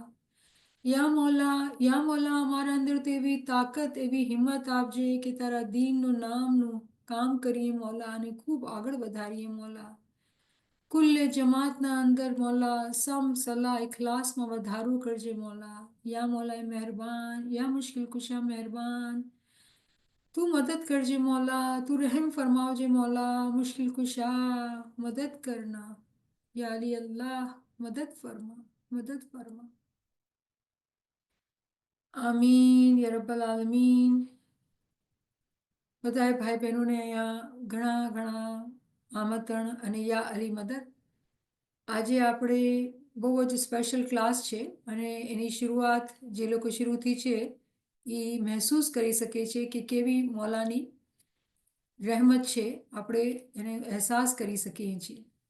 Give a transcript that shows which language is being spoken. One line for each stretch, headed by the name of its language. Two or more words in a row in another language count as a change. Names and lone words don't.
Gujarati: યા મૌલા, યા મૌલા અમારા અંદર તો એવી તાકત, એવી હિંમત આપજે કે તારા દીનનું નામનું કામ કરીએ મૌલા અને ખૂબ આગળ વધારીએ મૌલા. કુલ્લે જમાતના અંદર મૌલા સમ સલાહ ઇખલાસમાં વધારો કરજે મૌલા.
Urdu: یا مولا مہربان، یا مشکل کشا مہربان.
Gujarati: તૂ મદદ કરજે મૌલા, તૂ રહમ ફરમાઓજે મૌલા.
Urdu: مشکل کشا مدد کرنا. یا علی اللہ مدد فرما، مدد فرما.
Arabic: آمين يا رب العالمين.
Gujarati: બધાય ભાઈ બહેનોને અહીંયા ઘણા ઘણા આમંત્રણ અને
Urdu: یا علی مدد.
Gujarati: આજે આપણે બહુ જ
English: special class
Gujarati: છે અને એની શરૂઆત જે લોકો શરૂથી છે એ મહેસૂસ કરી શકે છે કે કેવી મૌલાની રહેમત છે, આપણે એને અહેસાસ કરી શકીએ છીએ.